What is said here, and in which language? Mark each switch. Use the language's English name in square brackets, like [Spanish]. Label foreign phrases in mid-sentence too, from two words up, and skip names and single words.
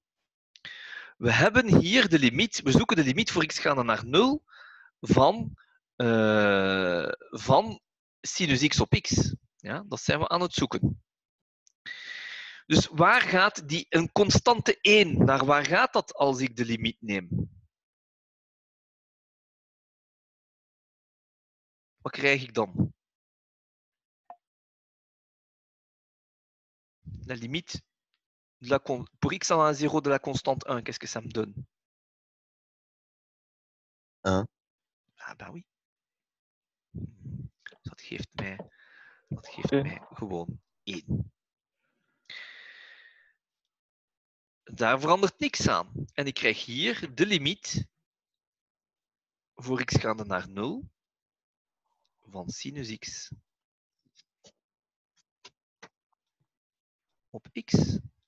[Dutch] We hebben hier de limiet. We zoeken de limiet voor x gaande naar 0 van sinus x op x. Ja, dat zijn we aan het zoeken. Dus waar gaat een constante 1, naar waar gaat dat als ik de limiet neem? Wat krijg ik dan? [French] La limite pour x en 0 de la constante 1, qu'est-ce que ça me donne? 1. Ah ben oui. [Dutch] Dat geeft mij gewoon 1. Daar verandert niks aan. En ik krijg hier de limiet voor x gaande naar 0 van sinus x op x.